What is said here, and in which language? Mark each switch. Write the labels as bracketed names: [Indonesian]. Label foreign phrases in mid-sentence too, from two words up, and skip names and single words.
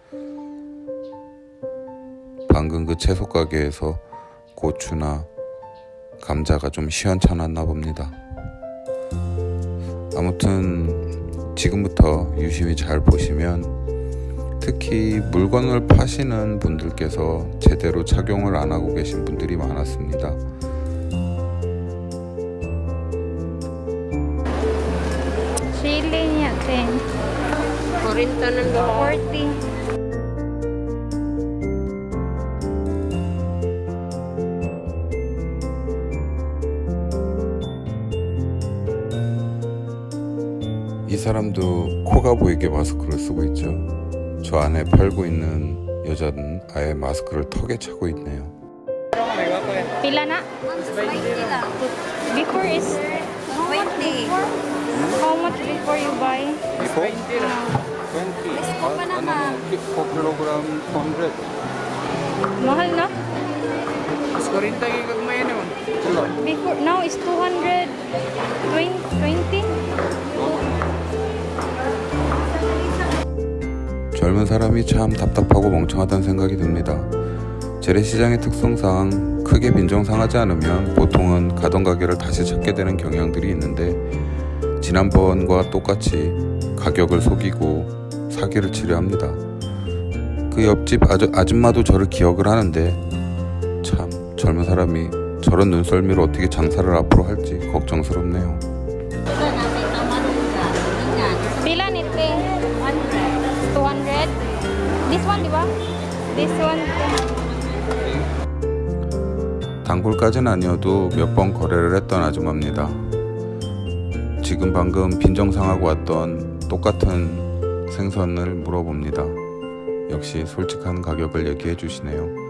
[Korean] 방금 그 채소 가게에서 고추나 감자가 좀 시원찮았나 봅니다. 아무튼 지금부터 유심히 잘 보시면 특히 물건을 파시는 분들께서 제대로 착용을 안 하고 계신 분들이 많았습니다. [Filipino] Chili niya, 10. 40 ng dalawa. 40. [Korean] 이 사람도 코가 보이게 마스크를 쓰고 있죠. 저 안에 팔고 있는 여자는 아예 마스크를 턱에 차고 있네요. [Cebuano] Pila na? [English] Before is 20. how much before you buy? 20 kilogram 100. [Cebuano] Mahal na? Mas 40 gagmay naman. [English] Before now is 220. [Korean] 젊은 사람이 참 답답하고 멍청하다는 생각이 듭니다. 재래시장의 특성상 크게 빈정상하지 않으면 보통은 가던 가게를 다시 찾게 되는 경향들이 있는데 지난번과 똑같이 가격을 속이고 사기를 치려 합니다. 그 옆집 아줌마도 저를 기억을 하는데 참 젊은 사람이 저런 눈썰미로 어떻게 장사를 앞으로 할지 걱정스럽네요. [Cebuano] Pila nite? 200. [English] This one, [Filipino] di ba? [English] This one. [Korean] 단골까지는 아니어도 몇 번 거래를 했던 아줌마입니다. 지금 방금 빈정상하고 왔던 똑같은 생선을 물어봅니다. 역시 솔직한 가격을 얘기해 주시네요.